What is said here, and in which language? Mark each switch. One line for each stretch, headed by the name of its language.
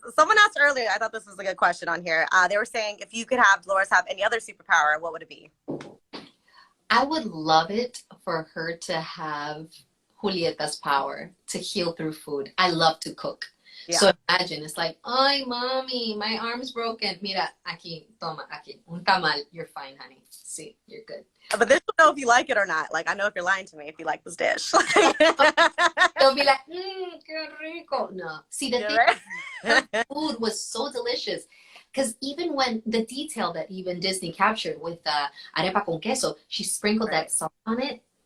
English: Someone asked earlier, I thought this was a good question on here. They were saying if you could have Dolores have any other superpower, what would it be? I would love it for her to have Julieta's power to heal through food. I love to cook. Yeah. So imagine, it's like, ay, mommy, my arm's broken.
Spanish: Mira, aquí, toma, aquí, un tamal.
English: You're fine, honey. See, you're good. But they don't know if you like it or not. Like, I know if you're lying to me if you like this dish. They'll be like,
Spanish: qué rico.
English: No. See, the thing, Right? her food was so delicious. Because even when the detail that even Disney captured with arepa con queso, she sprinkled that salt on it.